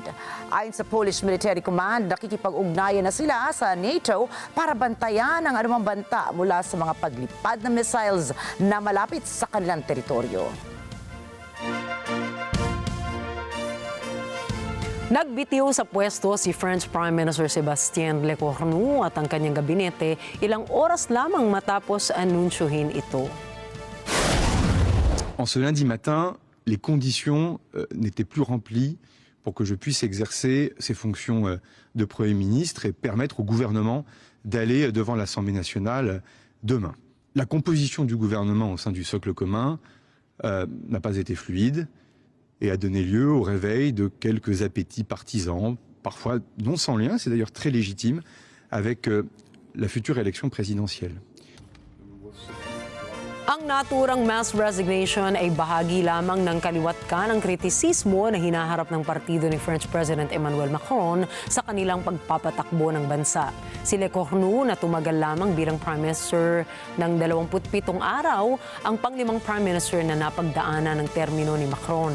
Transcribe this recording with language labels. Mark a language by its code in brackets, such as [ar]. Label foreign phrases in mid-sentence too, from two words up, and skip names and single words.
[tl] Ayon sa Polish Military Command, nakikipag-ugnayan na sila sa NATO para bantayan ang anumang banta mula sa mga paglipad ng missiles na malapit sa kanilang teritoryo. Nagbitiw sa pwesto si [en] French Prime Minister [tl] Sébastien Lecornu at ang kanyang gabinete ilang oras lamang matapos anunsyohin ito. [fr] En ce lundi matin, les conditions n'étaient plus remplies pour que je puisse exercer ces fonctions de Premier ministre et permettre au gouvernement d'aller devant l'Assemblée nationale demain. La composition du gouvernement au sein du socle commun n'a pas été fluide et a donné lieu au réveil de quelques appétits partisans, parfois non sans lien, c'est d'ailleurs très légitime, avec la future élection présidentielle. [tl] Ang naturang [en] mass resignation [tl] ay bahagi lamang ng kaliwat ka ng kritisismo na hinaharap ng partido ni [en] French President [tl] Emmanuel Macron sa kanilang pagpapatakbo ng bansa. Si Le Cornu na tumagal lamang bilang [en] Prime Minister [tl] ng 27 araw, ang panglimang [en] Prime Minister [tl] na napagdaanan ng termino ni Macron.